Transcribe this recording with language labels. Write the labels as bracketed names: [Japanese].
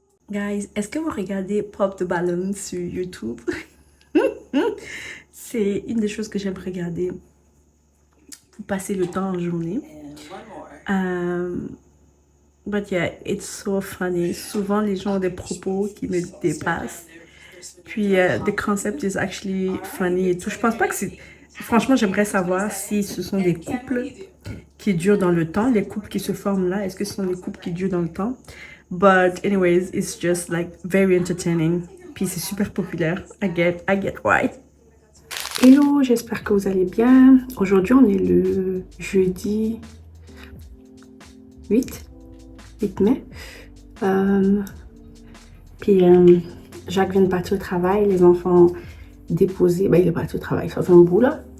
[French] Guys, est-ce que vous regardez Pop the Balloon sur YouTube? C'est une des choses que j'aime regarder pour passer le temps en journée. [English] But yeah, it's so funny. [French] Souvent, les gens ont des propos qui me dépassent. [English] Puis, the concept is actually funny [French] et tout. Je pense pas que c'est... Franchement, j'aimerais savoir si ce sont des couples qui durent dans le temps. Les couples qui se forment là, est-ce que ce sont des couples qui durent dans le temps? [English] But anyways, it's just like very entertaining. [French] Puis c'est super populaire. [English] I get why. [French] Hello, j'espère que vous allez bien. Aujourd'hui, on est le jeudi 8 mai. Puis Jacques vient de partir au travail. Les enfants déposés. Ben, il est parti au travail. Ça fait un bout là.